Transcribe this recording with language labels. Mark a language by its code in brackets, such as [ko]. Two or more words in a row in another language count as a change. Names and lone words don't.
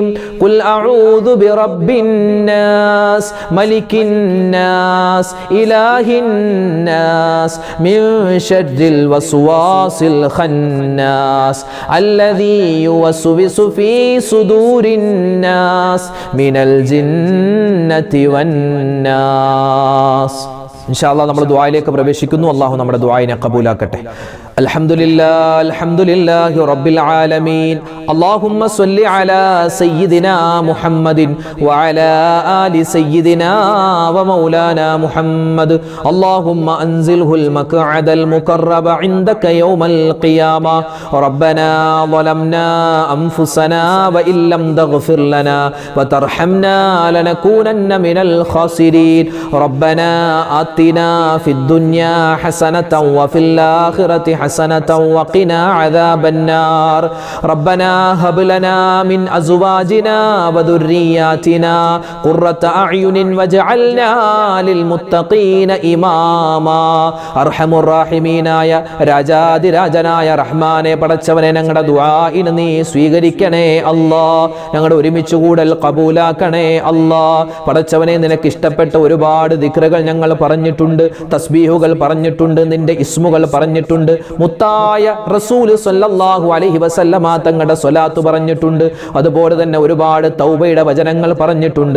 [ar] قل أعوذ برب الناس ملك الناس إله الناس من شر الوسواس الخناس الذي يوسوس في صدور الناس من الجنة والناس. [ml] ഇൻഷാല്ലാ നമ്മൾ ദുആയിലേക്ക് പ്രവേശിക്കുന്നു. അല്ലാഹു നമ്മുടെ ദുആയിനെ ഖബൂലാക്കട്ടെ. [ar] الحمد لله رب العالمين. اللهم صل على سيدنا محمد وعلى آل سيدنا ومولانا محمد. اللهم أنزله المقعد المقرب عندك يوم القيامة. ربنا ظلمنا أنفسنا وإن لم تغفر لنا وترحمنا لنكونن من الخاسرين. റബ്ബനാ آتنا في الدنيا حسنة وفي الآخرة حسنة وقنا عذاب النار. ربنا هب لنا من أزواجنا وذرياتنا قرة أعين واجعلنا للمتقين إماما. أرحم الراحمين يا [ml] രാജാതി രാജനായ റഹ്മാനെ പടച്ചവനെ ഞങ്ങളുടെ ദുആഇനെ നീ സ്വീകരിക്കണേ അല്ലാ. ഞങ്ങളുടെ ഒരുമിച്ച് കൂടൽ ഖബൂലാക്കണേ അല്ലാ. പടച്ചവനെ നിനക്ക് ഇഷ്ടപ്പെട്ട ഒരുപാട് ദിക്റുകൾ ഞങ്ങൾ പറഞ്ഞിട്ടുണ്ട്, തസ്ബീഹുകൾ പറഞ്ഞിട്ടുണ്ട്, നിന്റെ ഇസ്മുകൾ പറഞ്ഞിട്ടുണ്ട്, മുത്തായ റസൂൽ [ar] صلى الله عليه وسلم [ml] തങ്ങളുടെ സ്വലാത്ത് പറഞ്ഞിട്ടുണ്ട്, അതുപോലെ തന്നെ ഒരുപാട് തൗബയുടെ വചനങ്ങൾ പറഞ്ഞിട്ടുണ്ട്.